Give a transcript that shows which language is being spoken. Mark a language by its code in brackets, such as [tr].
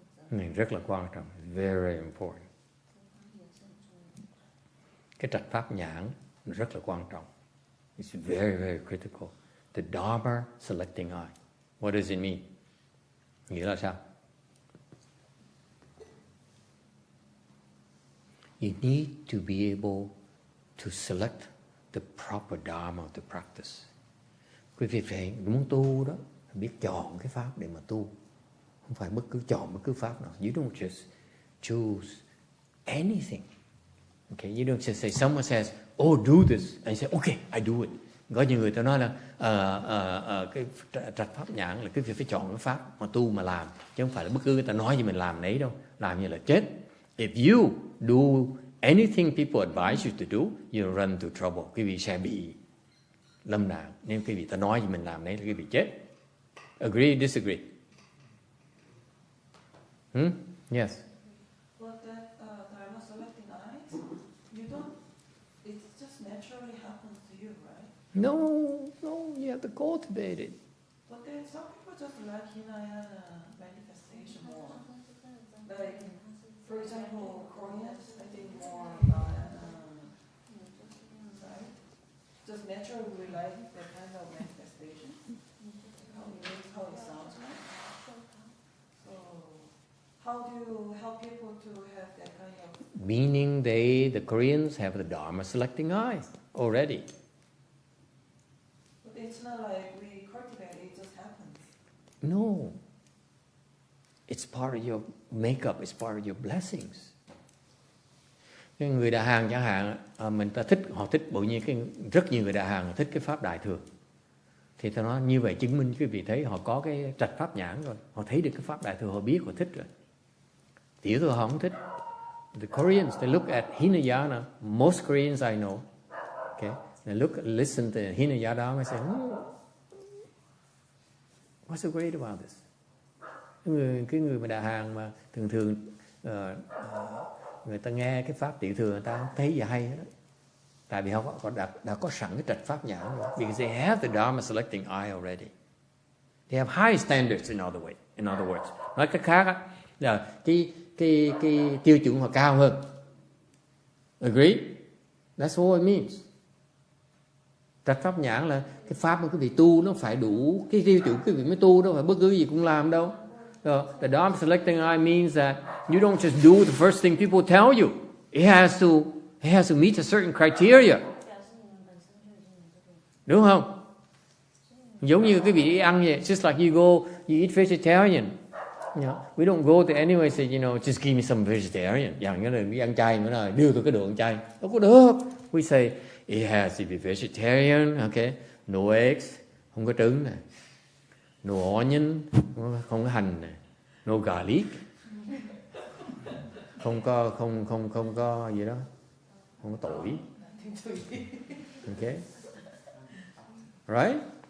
[vi] Này rất là quan trọng, [en] very important. [vi] Cái trạch pháp nhãn rất là quan trọng. [en] It's very, very critical. The Dharma selecting eye. What does it mean? [vi] Nghĩa là sao? [en] You need to be able to select the proper Dharma to practice. [vi] Quý vị phải muốn tu đó, phải biết chọn cái pháp để mà tu. Không phải chọn bất cứ pháp nào. [en] You don't just choose anything. Okay, you don't just say someone says, "Oh, do this," and you say, "Okay, I do it." [vi] Có nhiều người ta nói là cái trạch pháp nhãn là cái việc phải chọn cái pháp mà tu mà làm, chứ không phải là bất cứ người ta nói gì mình làm nấy đâu, làm như là chết. [en] If you do anything people advise you to do, you run into trouble. [vi] Quý vị sẽ bị lâm nạn. Nên quý vị ta nói gì mình làm nấy là quý vị chết. [en] Agree, disagree? Yes. But that dharma selecting eyes, you don't, it just naturally happens to you, right? No, you have to cultivate it. But then some people just like Hinayana manifestation more. Like, for example, Koreans, I think more Hinayana, right? Just naturally we like that kind of manifestation. How it sounds, right? So, how do you help people to have that kind of... Meaning the Koreans have the dharma selecting eye already. But it's not like we cultivate it, it just happens. No. It's part of your makeup, it's part of your blessings. [vi] Cái người Đại Hàn chẳng hạn, họ thích bộ nhiên rất nhiều người Đại Hàn thích cái pháp Đại Thừa. Thì ta nói như vậy chứng minh quý vị thấy họ có cái trạch pháp nhãn rồi, họ thấy được cái pháp Đại Thừa, họ biết, họ thích rồi. Tiểu Thừa họ không thích. [en] The Koreans, they look at Hinayana. Most Koreans I know, okay, they listen to Hinayana and say, what's so great about this? [vi] Cái người mà Đại Hàn mà thường người ta nghe cái pháp Tiểu Thừa người ta không thấy gì hay hết. Tại vì họ đã có sẵn cái trạch pháp nhãn rồi. [en] Because they have the dharma selecting eye already. They have high standards in other words. [vi] Nói cách khác á, là cái tiêu chuẩn họ cao hơn. [en] Agree? That's what it means. [vi] Trạch pháp nhãn là cái pháp mà quý vị tu nó phải đủ cái tiêu chuẩn quý vị mới tu, đâu phải bất cứ gì cũng làm đâu. [en] So, the dharma selecting eye means that you don't just do the first thing people tell you. It has to meet a certain criteria. [vi] Đúng không? Giống như quý vị đi ăn vậy, [en] just like you eat vegetarian. You know, we don't go to anywhere and say, just give me some vegetarian. [vi] Dạng như là đi ăn chay, mà đưa tôi cái đồ ăn chay. Đâu có được. [en] We say, it has to be vegetarian, okay? No eggs, [vi] không có trứng này. [en] No onion, [vi] không có hành này. [en] No garlic. [vi] Không có gì đó. Không có tỏi. Okay? Right?